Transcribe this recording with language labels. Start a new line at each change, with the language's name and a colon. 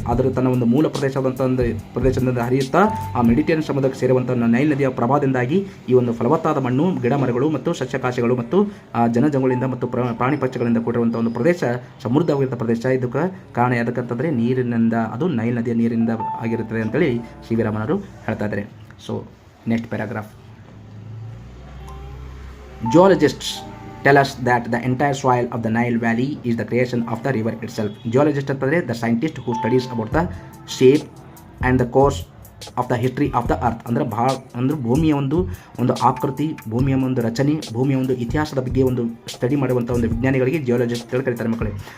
Kannada: ಅದರ ತನ್ನ ಒಂದು ಮೂಲ ಪ್ರದೇಶದಿಂದ ಹರಿಯುತ್ತಾ ಆ ಮೆಡಿಟೇರಿಯನ್ ಸಮುದ್ರಕ್ಕೆ ಸೇರುವಂಥ ನೈಲ್ ನದಿಯ ಪ್ರಭಾವದಿಂದಾಗಿ ಈ ಒಂದು ಫಲವತ್ತಾದ ಮಣ್ಣು, ಗಿಡ ಮರಗಳು ಮತ್ತು ಸಸ್ಯಕಾಶಿಗಳು ಮತ್ತು ಜನಜಂಗುಳಿಂದ ಮತ್ತು ಪ್ರಾಣಿ ಪಕ್ಷಿಗಳಿಂದ ಕೂಡಿರುವಂಥ ಒಂದು ಪ್ರದೇಶ ಸಮೃದ್ಧವಾಗಿರುವಂಥ ಪ್ರದೇಶ. ಇದಕ್ಕೆ ಕಾರಣ ಯಾವುದಕ್ಕಂತಂದರೆ ನೀರಿನಿಂದ, ಅದು ನೈಲ್ ನದಿಯ ನೀರಿನಿಂದ ಆಗಿರುತ್ತದೆ ಅಂತೇಳಿ ಸಿ ವಿ ರಾಮನವರು ಹೇಳ್ತಾ ಇದ್ದಾರೆ.
English: So next paragraph. Geologists tell us that the entire soil of the Nile Valley is the creation of the river itself. Geologist
Kannada: ಅಂತಂದರೆ
English: the scientist who studies about the shape and the course of the history of the earth.
Kannada: ಅಂದರೆ ಭೂಮಿಯ ಒಂದು ಆಕೃತಿ, ಭೂಮಿಯ ಒಂದು ರಚನೆ, ಭೂಮಿಯ ಒಂದು ಇತಿಹಾಸದ ಬಗ್ಗೆ ಒಂದು ಸ್ಟಡಿ ಮಾಡುವಂಥ ಒಂದು ವಿಜ್ಞಾನಿಗಳಿಗೆ ಜಿಯೋಲಜಿಸ್ಟ್ ಕರೀತಾರೆ ಮಕ್ಕಳೇ.